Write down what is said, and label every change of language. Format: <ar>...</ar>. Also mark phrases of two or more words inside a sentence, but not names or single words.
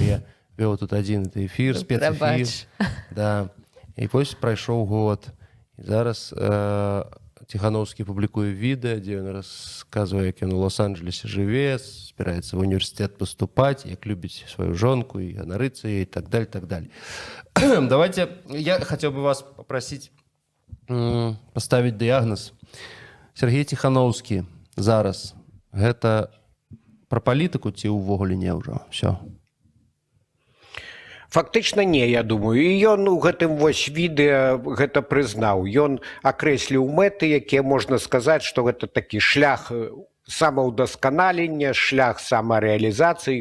<be>Я вёў тут адзін эфір, спецэфір. Да. І вось прайшоў год. І зараз Тихановскі публікуе відэа, дзе ён расказвае, як ён у Лос-Анджелесе жыве, збіраецца в універсітэт паступаць, як любіць сваю жонку і ганарыцца і так далее, так далее.</be> <ru>Давайте, я хотел бы вас попросить поставить диагноз.</ru> <be>Сергей Тихановскі зараз гэта пра палітыку ці ўвогуле не ўжо?</be> <ru>Все.</ru> <be>Фактычна не, я думаю. І ён у гэтым вось відэа гэта прызнаў. Ён акрэсліў мэты, якія можна сказаць, што гэта такі шлях самаўдасканалення, шлях самарэалізацыі.</be>